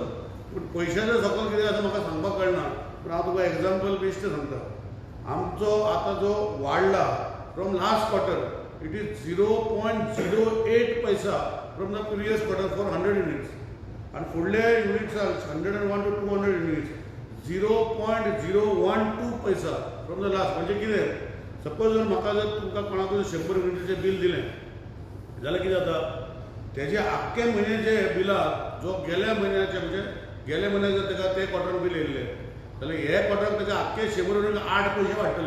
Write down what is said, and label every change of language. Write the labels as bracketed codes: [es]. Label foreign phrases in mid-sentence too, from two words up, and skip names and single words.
[kok] पूण पयशाच्या सकयल कितें आसा म्हाका सांगपाक कळना. पूण हांव तुका [en] example best [kok] सांगता. आमचो आतां जो वाडला [en] from last quarter it is 0.08 paisa from the previous quarter for 100 units. [kok] आनी फुडले [en] units are 101 to 200 units 0.012 paisa from the last. [kok] म्हणजे कितें सपोज जर म्हाका जर तुमकां कोणाकूय 100 युनिटीचें बील दिलें जाल्यार कितें जाता तेजे आख्खे म्हयन्याचे बिलाक जो गेल्या म्हयन्याचे म्हणजे गेल्या म्हयन्याक जर ताका ते [en] quarter bill [kok] येयल्लें जाल्यार हे क्वॉर्टर ताका आख्खे 100 युनिट 8 पैसे वाडटले.